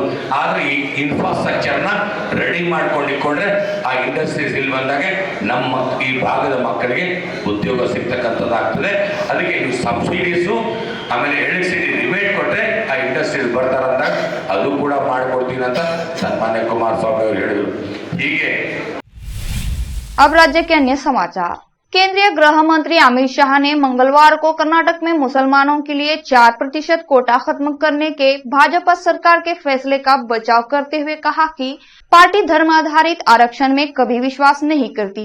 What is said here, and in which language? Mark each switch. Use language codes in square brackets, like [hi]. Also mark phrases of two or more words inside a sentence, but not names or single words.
[kn] ಆದರೆ ಈ ಇನ್ಫ್ರಾಸ್ಟ್ರಕ್ಚರ್ನ ರೆಡಿ ಮಾಡ್ಕೊಂಡಿಕೊಂಡ್ರೆ ಆ ಇಂಡಸ್ಟ್ರೀಸ್ ಇಲ್ಲಿ ಬಂದಾಗ ನಮ್ಮ ಈ ಭಾಗದ ಮಕ್ಕಳಿಗೆ ಉದ್ಯೋಗ ಸಿಗ್ತಕ್ಕಂಥದ್ದಾಗ್ತದೆ. ಅದಕ್ಕೆ ನೀವು ಸಬ್ಸಿಡೀಸು ಆಮೇಲೆ ಎಲೆಕ್ಟ್ರಿಸಿಟಿ ರಿಬೇಟ್ ಕೊಟ್ಟರೆ ಆ ಇಂಡಸ್ಟ್ರೀಸ್ ಬರ್ತಾರಂದಾಗ ಅದು ಕೂಡ ಮಾಡಿಕೊಡ್ತೀನಿ ಅಂತ ಸನ್ಮಾನ್ಯ ಕುಮಾರಸ್ವಾಮಿ ಅವರು ಹೇಳಿದರು. ಹೀಗೆ [hi] अब राज्य के अन्य समाचार। केंद्रीय गृह मंत्री अमित शाह ने मंगलवार को कर्नाटक में मुसलमानों के लिए 4% कोटा खत्म करने के भाजपा सरकार के फैसले का बचाव करते हुए कहा कि पार्टी धर्म आधारित आरक्षण में कभी विश्वास नहीं करती।